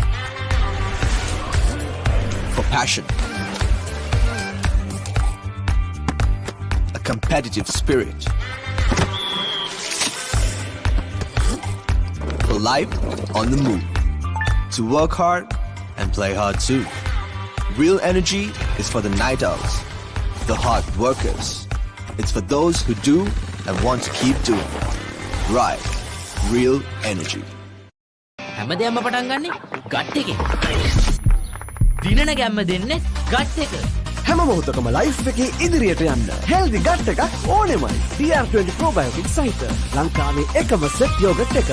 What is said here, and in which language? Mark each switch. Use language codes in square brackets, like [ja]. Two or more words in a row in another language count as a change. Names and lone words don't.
[en] For passion, a competitive spirit, for life on the move, to work hard and play hard too. Real energy is for the night owls, the hard workers. It's for those who do and want to keep doing. Right. Real energy. [si] හැමදේම පටන් ගන්නෙ ගට් එකෙන්. දිනන ගැම්ම දෙන්නේ ගට් එක. හැම මොහොතකම ලයිෆ් එකේ ඉදිරියට යන්න [en] healthy gut [si] එකක් ඕනෙමයි. TR20 probiotic සහිත ලංකාවේ එකම [en] set yoghurt [si] එක.